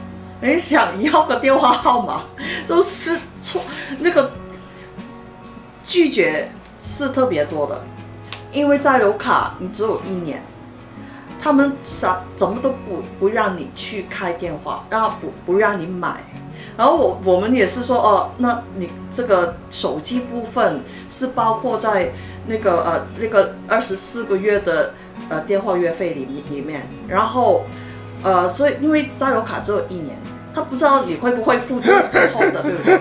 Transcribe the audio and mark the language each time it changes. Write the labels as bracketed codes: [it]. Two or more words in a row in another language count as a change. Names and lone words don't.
[zh] 你想要個電話號碼，就是那個拒絕是特別多的，因為在留卡你只有1年，他們怎麼都不讓你去開電話，然後不讓你買，然后我们也是说哦，那你这个手机部分是包括在那个24个月的电话月费里面，然后所以因为悠游卡只有1年，他不知道你会不会付之后的，对不对？